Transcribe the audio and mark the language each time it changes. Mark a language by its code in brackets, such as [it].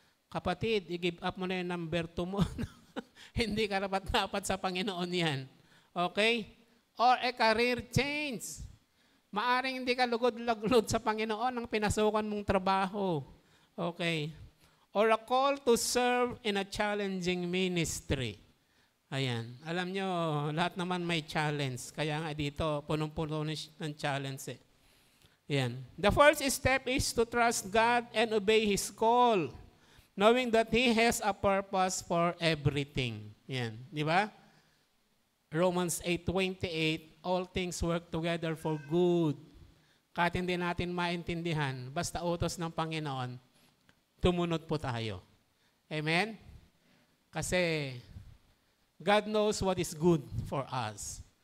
[tl] Kapatid, i-give up mo na yung number 2 mo. Hindi ka dapat sa Panginoon yan. Okay? [en] Or a career change. [tl] Maaring hindi ka lugod-lagod sa Panginoon ang pinasukan mong trabaho. Okay? [en] Or a call to serve in a challenging ministry. [tl] Ayan. Alam nyo, lahat naman may challenge. Kaya nga dito, punong-puno ng challenge eh. Ayan. [en] The first step is to trust God and obey His call, knowing that He has a purpose for everything. [tl] Ayan. Di ba? [en] Romans 8:28, all things work together for good. [tl] Kahit hindi natin maintindihan, basta utos ng Panginoon, tumunod po tayo. [en] Amen? Kasi God knows what is good for us.